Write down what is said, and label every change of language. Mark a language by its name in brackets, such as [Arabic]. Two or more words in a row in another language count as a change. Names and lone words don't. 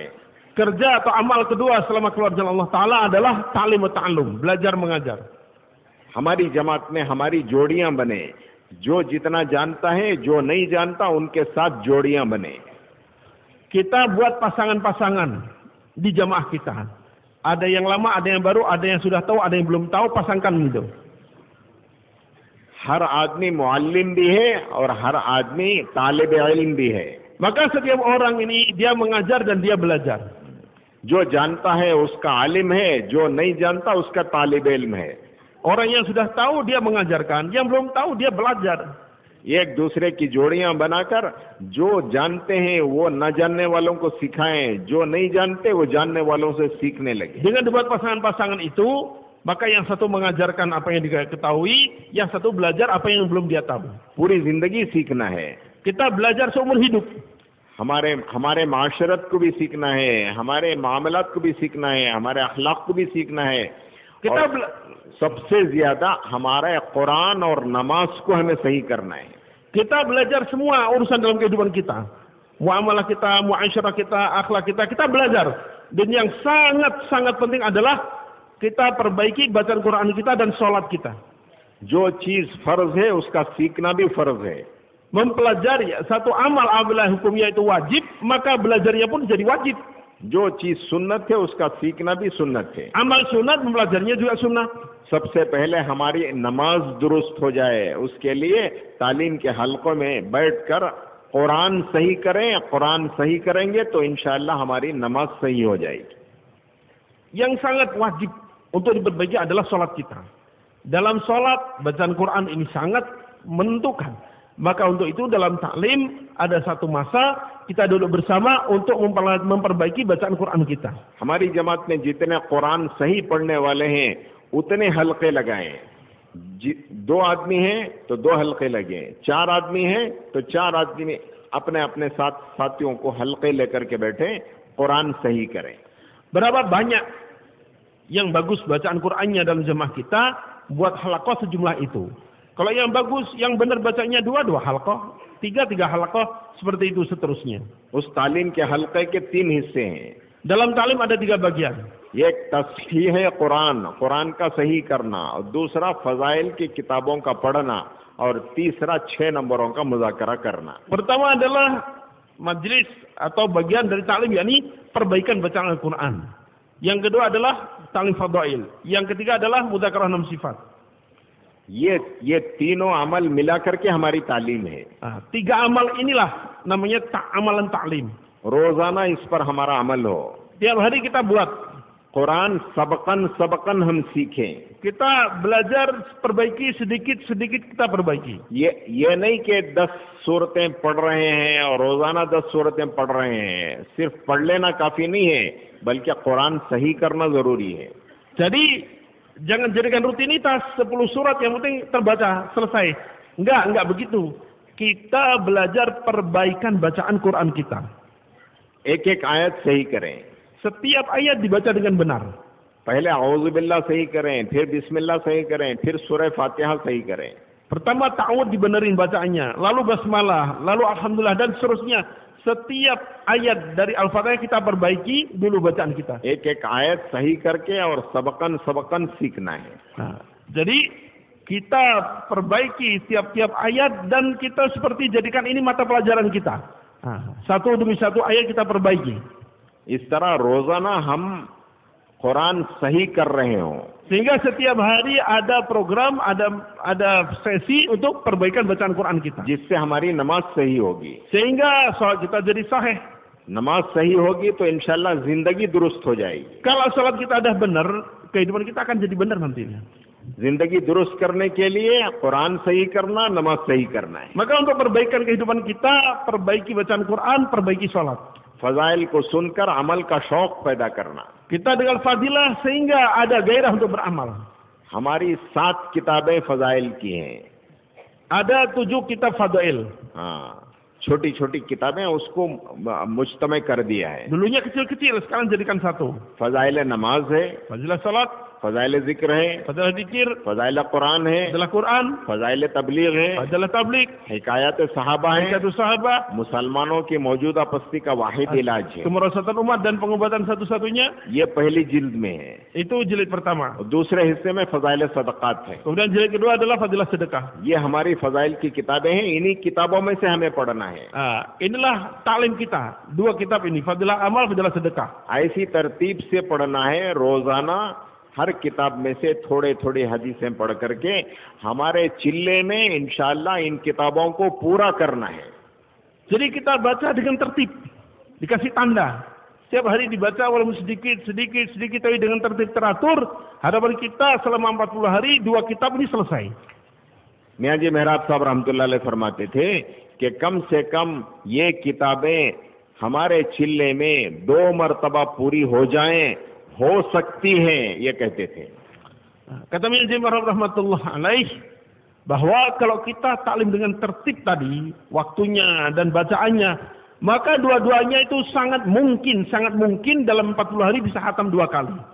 [Indonesian] Kerja atau amal kedua selama keluar jalan [Arabic] الله تعالى [Indonesian] adalah [Arabic] تعليم وتعلم, [Indonesian] belajar mengajar. [Urdu] ہماری جماعت میں ہماری جوڑیاں بنے. جو جتنا جانتا ہے، جو نہیں جانتا، ان کے ساتھ جوڑیاں بنے. [Indonesian] Kita buat pasangan-pasangan di jamaah kita. Ada yang lama, ada yang baru, ada yang sudah tahu, ada yang belum tahu, pasangkan gitu. [Urdu] ہر آدمی معلم بھی ہے اور ہر آدمی طالب علم بھی ہے. [Indonesian] Maka setiap orang ini dia mengajar dan dia belajar. [Urdu] جو جانتا ہے اس کا عالم ہے، جو نہیں جانتا اس کا طالب علم ہے. [Indonesian] Orang yang sudah tahu dia mengajarkan, yang belum tahu dia belajar. [Urdu] ایک دوسرے کی جوڑیاں بنا کر جو جانتے ہیں وہ نہ جاننے والوں کو سکھائیں، جو نہیں جانتے وہ جاننے والوں سے سیکھنے لگے. [Indonesian] Dengan dibuat pasangan-pasangan itu, maka yang satu mengajarkan apa yang dia ketahui, yang satu belajar apa yang belum dia tahu. [Urdu] پوری زندگی سیکھنا ہے. [Indonesian] Kita belajar seumur hidup. [Urdu] ہمارے معاشرت کو بھی سیکھنا ہے، ہمارے معاملات کو بھی سیکھنا ہے، ہمارے اخلاق کو بھی سیکھنا ہے. [Indonesian] Kita [Urdu] سب سے زیادہ ہمارے قرآن اور نماز کو ہمیں صحیح کرنا ہے. [Indonesian] Kita belajar semua urusan dalam kehidupan kita. Muamalah kita, muasyarah kita, akhlak kita belajar. Dan yang sangat-sangat penting adalah kita perbaiki bacaan Quran kita dan sholat kita. [Urdu] جو چیز فرض ہے اس کا سیکھنا بھی فرض ہے. [Indonesian] Mempelajari satu amal apabila hukumnya itu wajib, maka belajarnya pun jadi wajib. [Urdu] جو چیز سنت ہے اس کا سیکھنا بھی سنت ہے. [Indonesian] Amal sunat, mempelajarinya juga sunnah. [Urdu] سب سے پہلے ہماری نماز درست ہو جائے، اس کے لیے تعلیم کے حلقوں میں بیٹھ کر قرآن صحیح کریں. قرآن صحیح کریں گے تو ان شاء اللہ ہماری نماز صحیح ہو جائے گی. [Indonesian] Yang sangat wajib untuk diperbaiki adalah sholat kita. Dalam sholat, bacaan Quran ini sangat menentukan. Maka untuk itu dalam taklim ada satu masa kita duduk bersama untuk memperbaiki bacaan Quran kita. [Urdu] ہماری جماعت میں جتنے قرآن صحیح پڑھنے والے ہیں اتنے حلقے لگائیں. 2 آدمی ہیں تو 2 حلقے لگے، 4 آدمی ہیں تو 4 آدمی میں اپنے اپنے ساتھیوں کو حلقے لے کر کے بیٹھے، قرآن صحیح کریں. [Indonesian] Berapa banyak yang bagus bacaan Qur'annya dalam jemaah kita, buat halaqah sejumlah itu. Kalau yang bagus, yang benar bacanya 2 halaqah, 3 halaqah, seperti itu seterusnya. [Urdu] اس تعلیم کے حلقے کے 3 حصے ہیں. [Indonesian] Dalam talim ada 3 bagian. [Urdu] ایک تصحیح ہے قرآن کا صحیح کرنا، اور دوسرا فضائل کی کتابوں کا پڑھنا، اور تیسرا 6 نمبروں کا مذاکرہ کرنا. [Indonesian] Pertama adalah majlis atau bagian dari talim, yakni perbaikan bacaan Al-Quran. Yang kedua adalah talim fadail. Yang ketiga adalah muzakarah 6 sifat. [Urdu] یہ تینوں عمل ملا کر کے ہماری تعلیم ہے. [Indonesian] 3 amal inilah namanya amalan taklim. [Urdu] روزانہ اس پر ہمارا عمل ہو. [Indonesian] Tiap hari kita buat. [Urdu] قرآن سبقاً ہم سیکھیں. [Indonesian] Kita belajar perbaiki sedikit-sedikit kita perbaiki. [Urdu] یہ نہیں کہ 10 سورتیں پڑھ رہے ہیں اور روزانہ 10 سورتیں پڑھ رہے ہیں، صرف پڑھ لینا کافی نہیں ہے، بلکہ قرآن صحیح کرنا ضروری ہے. [Indonesian] Jadi jangan jadikan rutinitas 10 surat yang penting terbaca selesai. Enggak begitu. Kita belajar perbaikan bacaan Quran kita. [Urdu] ایک آیت صحیح کریں. [Indonesian] Setiap ayat dibaca dengan benar. [Urdu] پہلے اعوذ باللہ صحیح کریں، پھر بسم اللہ صحیح کریں، پھر سورہ فاتحہ صحیح کریں. [Indonesian] Pertama ta'awud dibenerin bacaannya, lalu basmalah, lalu alhamdulillah dan seterusnya. Setiap ayat dari Al-Fatihah kita perbaiki dulu bacaan kita. [Urdu] ایک آیت صحیح کر کے اور سبقاً سیکھنا ہے. [Indonesian] Nah, jadi kita perbaiki tiap-tiap ayat dan kita seperti jadikan ini mata pelajaran kita. Satu demi satu ayat kita perbaiki. [Urdu] اس طرح روزانہ ہم قرآن صحیح کر رہے ہو, [Indonesian] sehingga setiap hari ada program, ada sesi untuk perbaikan bacaan Quran kita. [Urdu] جس سے ہماری نماز صحیح ہوگی. [Indonesian] Sehingga salat kita jadi sahih. [Urdu] نماز صحیح ہوگی تو ان شاء اللہ زندگی درست ہو جائے گی. [Indonesian] Kalau salat kita dah benar, kehidupan kita akan jadi benar nantinya. [Urdu] زندگی درست کرنے کے لیے قرآن صحیح کرنا، نماز صحیح کرنا ہے. [Indonesian] Maka untuk perbaikan kehidupan kita, perbaiki bacaan Quran, perbaiki salat. [Urdu] فضائل کو سن کر عمل کا شوق پیدا کرنا. [Indonesian] Kita dengan fadilah sehingga ada gairah untuk beramal. [Urdu] ہماری 7 کتابیں فضائل کی ہیں. [Indonesian] Ada 7 kitab fadail. [Urdu] ہاں، چھوٹی چھوٹی کتابیں، اس کو مجتمع کر دیا ہے. [Indonesian] Dulunya kecil-kecil, sekarang jadikan satu. [Urdu] فضائل نماز ہے, [Indonesian] Fadilah salat, [Urdu] فضائل ذکر ہے, [Indonesian] fadilah zikir, [Urdu] فضائل قرآن ہے, [Indonesian] fadilah Quran, [Urdu] فضائل تبلیغ ہے, [Indonesian] fadilah tabligh, [Urdu] حکایت صحابہ ہے, [Indonesian] hikayat sahabat, [Urdu] مسلمانوں کی موجودہ پستی کا واحد علاج ہے. [Indonesian] kemerosatan umat dan pengobatan satu-satunya. [Urdu] یہ پہلی جلد میں ہے. [Indonesian] Itu jilid pertama. [Urdu] اور دوسرے حصے میں فضائل صدقات ہے. [Indonesian] Kemudian jilid kedua adalah fadilah sedekah. [Urdu] یہ ہماری فضائل کی کتابیں ہیں، انہی کتابوں میں سے ہمیں پڑھنا ہے. [Indonesian] Inilah taklim kita. 2 kitab ini, fadilah amal, fadilah sedekah. [Urdu] ایسی ترتیب سے پڑھنا ہے، روزانہ ہر کتاب میں سے تھوڑے تھوڑے حدیثیں پڑھ کر کے ہمارے چلے میں ان شاء اللہ ان کتابوں کو پورا کرنا ہے. [Indonesian] Jadi kita baca dengan tertib, dikasih tanda. Setiap hari dibaca walaupun sedikit tapi dengan tertib teratur. Harapan kita selama 40 hari 2 kitab ini selesai. [Urdu] میاں جی محراب صاحب رحمۃ اللہ علیہ فرماتے تھے کہ کم سے کم یہ کتابیں ہمارے چلے میں 2 مرتبہ پوری ہو جائیں، ہو سکتی ہیں، یہ کہتے تھے. [Indonesian] Kata Mian Jim [Arabic] رحمة الله عليه, [Indonesian] bahwa kalau kita taklim dengan tertib tadi, waktunya dan bacaannya, maka dua-duanya itu sangat mungkin dalam 40 hari bisa khatam 2 kali.